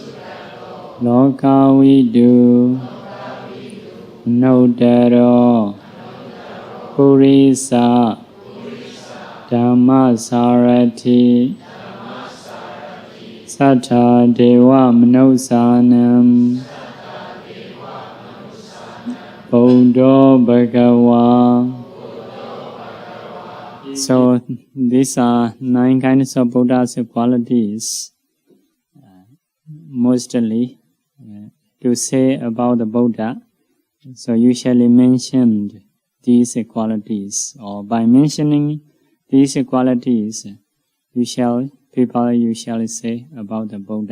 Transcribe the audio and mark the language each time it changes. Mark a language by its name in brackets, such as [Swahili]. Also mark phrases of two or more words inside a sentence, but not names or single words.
[Pali] lokavidu nuddaro purisa Dhamma sarati sattha deva manusanam Buddha Bhagava. [English] So these are 9 kinds of Buddha's qualities, mostly to say about the Buddha. So usually mentioned these qualities, or by mentioning these qualities, people usually say about the Buddha.